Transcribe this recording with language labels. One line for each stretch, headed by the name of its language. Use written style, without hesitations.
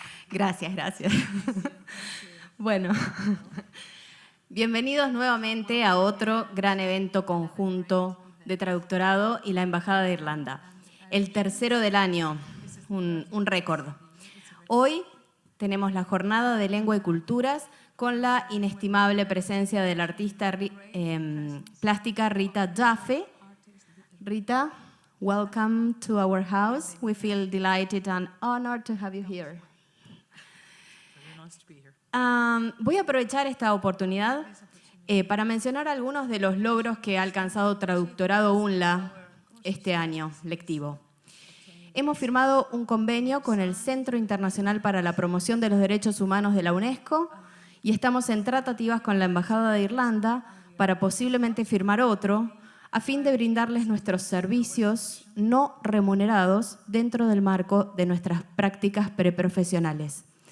Spanish: Gracias, gracias. Bueno, bienvenidos nuevamente a otro gran evento conjunto de traductorado y la Embajada de Irlanda. El tercero del año, un récord. Hoy tenemos la jornada de lengua y culturas con la inestimable presencia de la artista plástica Rita Duffy.
English: Rita, welcome to our house. We feel delighted and honored to have you here.
Spanish: Voy a aprovechar esta oportunidad para mencionar algunos de los logros que ha alcanzado Traductorado UNLA este año lectivo. Hemos firmado un convenio con el Centro Internacional para la Promoción de los Derechos Humanos de la UNESCO y estamos en tratativas con la Embajada de Irlanda para posiblemente firmar otro a fin de brindarles nuestros servicios no remunerados dentro del marco de nuestras prácticas preprofesionales.